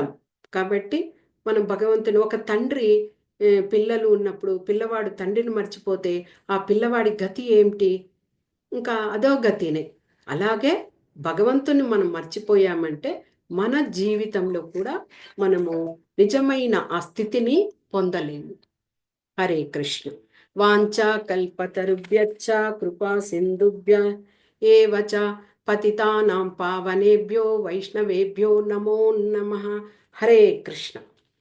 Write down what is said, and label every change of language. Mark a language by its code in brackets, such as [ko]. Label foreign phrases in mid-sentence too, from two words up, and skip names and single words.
[te] కాబట్టి మనం భగవంతుని ఒక తండ్రి పిల్లలు ఉన్నప్పుడు పిల్లవాడు తండ్రిని మర్చిపోతే ఆ పిల్లవాడి గతి ఏమిటి? ఇంకా అదో గతినే. అలాగే భగవంతుని మనం మర్చిపోయామంటే మన జీవితంలో కూడా మనము నిజమైన ఆ స్థితిని పొందలేము. [sa] హరే కృష్ణ. వాంఛా కల్పతరుభ్యశ్చ కృపా సింధుభ్య ఏవ చ పతితానాం పావనేభ్యో వైష్ణవేభ్యో నమో నమః. హరే కృష్ణ.